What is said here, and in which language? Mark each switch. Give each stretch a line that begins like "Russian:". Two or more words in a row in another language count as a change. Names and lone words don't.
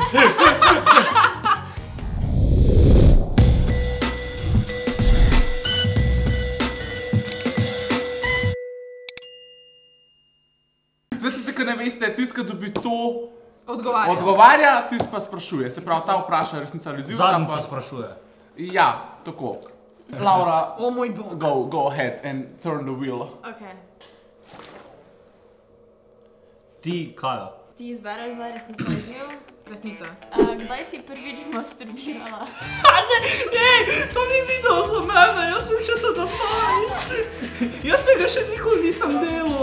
Slovenian: Zdaj se, ker ne veste, tisti, ki dobi to, odgovarja, tisti pa sprašuje. Se pravi, ta vpraša resnica ali izziv. Zadnji pa sprašuje. Ja, tako. Laura, O moj bog.
English: go ahead and turn the wheel.
Slovenian: Ok. Ti, Kaja. Ti izbereš za resnico ali izziv? Resnica. Kdaj si prvič masturbirala? Ej, to ni video za mene, jaz sem še 17. Jaz tega še nikoli nisem delal.